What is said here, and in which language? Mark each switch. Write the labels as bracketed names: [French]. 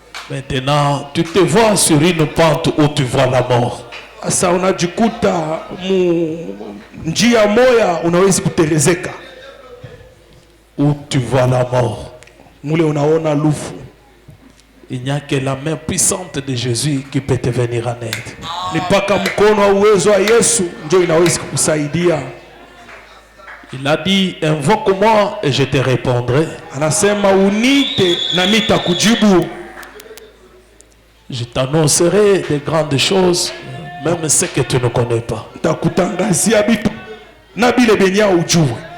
[French] Maintenant, tu te vois sur une pente où tu vois la mort. [Swahili] Asa unajikuta njia moya unawezi kuterezeka. [French] Où tu vois la mort. [Swahili] Mule unaona lufu. [French] Il n'y a que la main puissante de Jésus qui peut te venir en aide. [Swahili] Ni paka mkono wa uwezo wa Yesu ndio inaweza kukusaidia. [French] Il a dit, invoque-moi et je te répondrai. [Swahili] Anasema unite na nitakujibu. [French] Je t'annoncerai des grandes choses, même ce que tu ne connais pas. [Swahili] Nitakutangazia bitu na bile benya ujue.